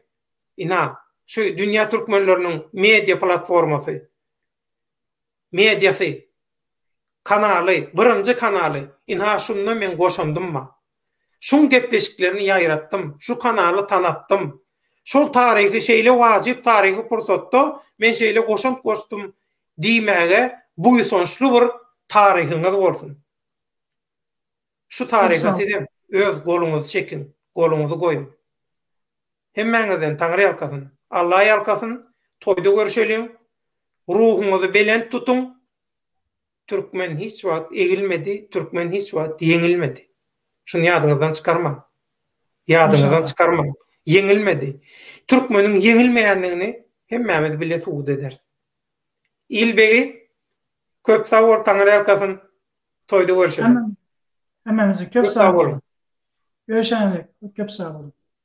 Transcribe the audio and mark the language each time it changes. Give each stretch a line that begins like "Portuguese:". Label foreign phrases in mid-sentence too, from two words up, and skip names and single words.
Turkmen: Ina şu dünya türkmenleriniň media platformasy, mediasy, kanaly, birinji kanaly, ina şundan men goşandymma. Şun gepleşiklerini ýaýratdym, şu kanaly tanatdym. Şol taryhy şeýle wajyp taryhy pursatda men şeýle goşdum diýmäge bu ýysonçly bir taryhyňyz bolsun. Şu
Turkish: Çok sağ
Turkmen: tarikat
Turkish: olun.
Turkmen: edem, öz goluňuzy çekin, goluňuzy goýun. Hemmeňizden Taňry ýalkasyn, Allah ýalkasyn, toýda görüşelim, ruhuňuzy belent tutun. Türkmen hiç wagt egilmedi, Türkmen hiç wagt ýeňilmedi. Şunu ýadyňyzdan çykarma. Ýadyňyzdan İnşallah. çykarma. Ýeňilmedi. Türkmeniň ýeňilmeýändigini hemmämiz bile suwd eder. İlbegi köp sag bol Taňry ýalkasyn, toýda görüşelim. Hemen, hemen köp Köp
Turkish: sağ
Turkmen: sag
Turkish: olun.
Turkmen: bolun. Görüşene dek. Köp sağ olun.